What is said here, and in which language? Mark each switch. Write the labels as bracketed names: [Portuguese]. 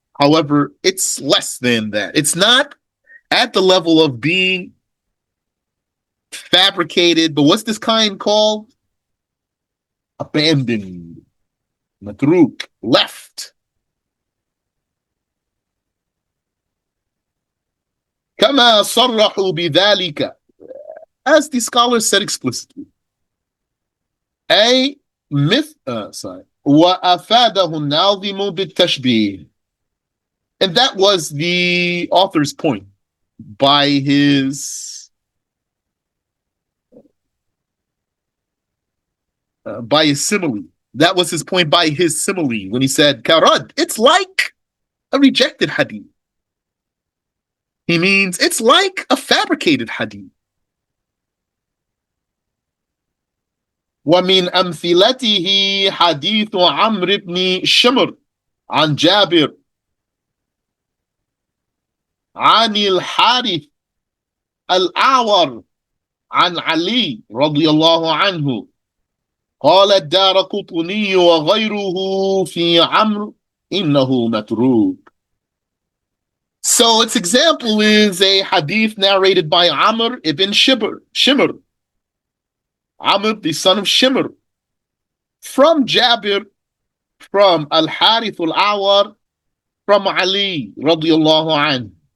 [English] However, it's less than that. It's not at the level of being fabricated, but what's this kind called? Abandoned. Matrook, left. [Arabic] كما صرحوا بذلك, [English] as the scholars said explicitly. A myth, [Arabic] وأفاده الناظم بالتشبيه. [English] And that was the author's point by his simile. That was his point by his simile when he said, Karad, it's like a rejected hadith. He means it's like a fabricated hadith. [Arabic] ومن أمثلته حديث عمرو بن شمر عن جابر عن الحارث الأعور عن علي رضي الله عنه قال الدارقطني وغيره في عمرو إنه متروك. [English] So its example is a hadith narrated by Amr ibn Shimr, Amr the son of Shimr, from Jabir, from Al-Harith al-Awar, from Ali radiyallahu anhu.